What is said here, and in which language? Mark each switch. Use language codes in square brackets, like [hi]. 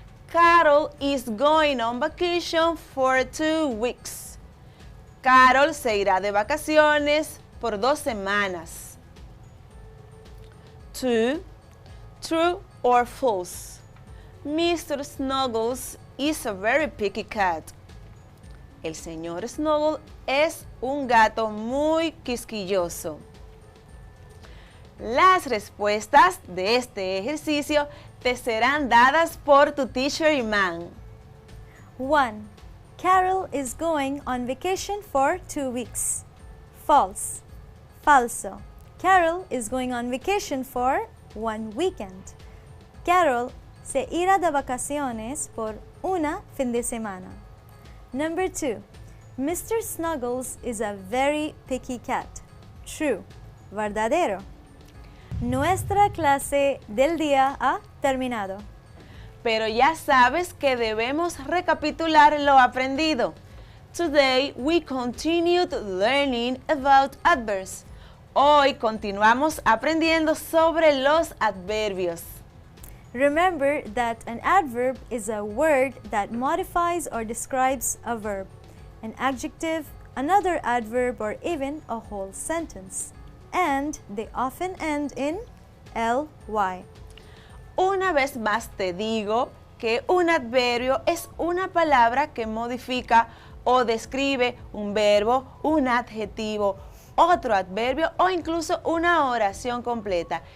[en] Carol is going on vacation for 2 weeks. [es] Carol se irá de vacaciones por 2 semanas. [en] 2. True or false? Mr. Snuggles is a very picky cat. [es] El señor Snuggle es un gato muy quisquilloso. Las respuestas de este ejercicio te serán dadas por tu teacher Iman. [en] 1. Carol is going on vacation for 2 weeks. False. [es] Falso. [en] Carol is going on vacation for 1 weekend. [es] Carol se irá de vacaciones por una fin de semana. [en] Number 2. Mr. Snuggles is a very picky cat. True. [es] Verdadero. Nuestra clase del día ha terminado. Pero ya sabes que debemos recapitular lo aprendido. [en] Today we continued learning about adverbs. [es] Hoy continuamos aprendiendo sobre los adverbios. [en] Remember that an adverb is a word that modifies or describes a verb, an adjective, another adverb, or even a whole sentence. And they often end in ly. [es] Una vez más te digo que un adverbio es una palabra que modifica o describe un verbo, un adjetivo, otro adverbio o incluso una oración completa.